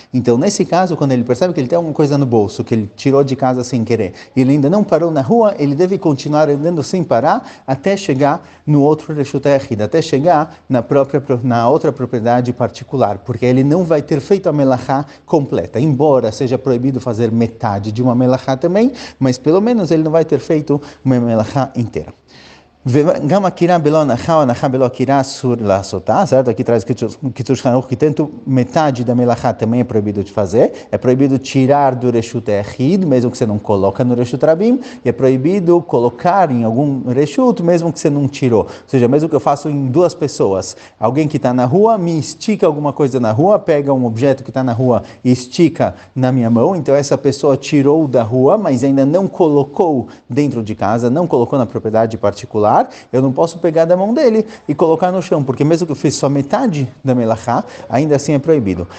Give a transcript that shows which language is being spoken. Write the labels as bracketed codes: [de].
[pt] Então, nesse caso, quando ele percebe que ele tem alguma coisa no bolso, que ele tirou de casa sem querer, e ele ainda não parou na rua, ele deve continuar andando sem parar até chegar no outro Reshut Yachid, até chegar na outra propriedade particular, porque ele não vai ter feito a melachá completa, embora seja proibido fazer metade de uma melachá também, mas pelo menos ele não vai ter feito uma melachá inteira. [he] גם הקירה בלא הנחה או הנחה בלא קירה אסור לעשותה, certo? [pt] Aqui traz o Kitur Hanruch que tanto metade da melachá também é proibido de fazer, é proibido tirar do Reshut Yachid, mesmo que você não coloca no Reshut Rabim, e é proibido colocar em algum Reshut, mesmo que você não tirou. Ou seja, mesmo que eu faço em duas pessoas, alguém que está na rua me estica alguma coisa na rua, pega um objeto que está na rua e estica na minha mão, então essa pessoa tirou da rua, mas ainda não colocou dentro de casa, não colocou na propriedade particular, eu não posso pegar da mão dele e colocar no chão, porque mesmo que eu fiz só metade da melachá, ainda assim é proibido.